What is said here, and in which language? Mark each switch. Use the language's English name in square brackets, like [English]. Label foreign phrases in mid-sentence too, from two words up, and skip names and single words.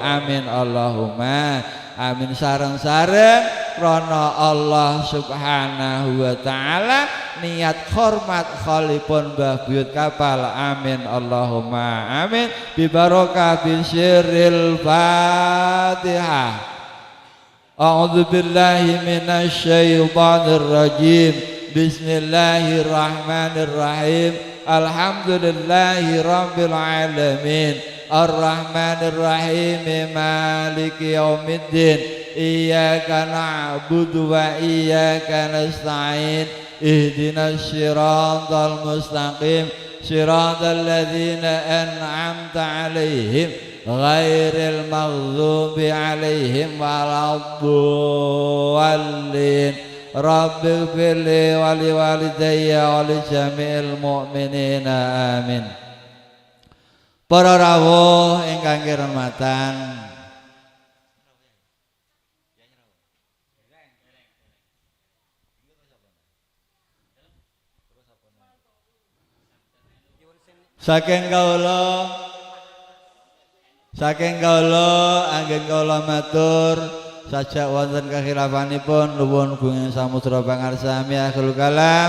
[Arabic] آمين اللهم آمين. [Javanese] Sareng-sareng krana Allah [Arabic] سبحانه وتعالى [Javanese] niat hormat khalipun Mbah Buyut Kapal. [Arabic] آمين اللهم آمين. ببركة سر الفاتحة. أعوذ بالله من الشيطان الرجيم. بسم الله الرحمن الرحيم الحمد لله رب العالمين. الرحمن الرحيم مالك يوم الدين. إياك نعبد وإياك نستعين. اهدنا الصراط المستقيم. صراط الذين أنعمت عليهم غير المغضوب عليهم ولا الضالين. رب اغفر لي ولوالدي ولجميع المؤمنين. Amin. [Javanese] Para rawuh ingkang kirematan, saking kaula anggen kaula matur sajak wonten kekhilafanipun nuwun gunging samudra pangarsami [Arabic] آخر الكلام.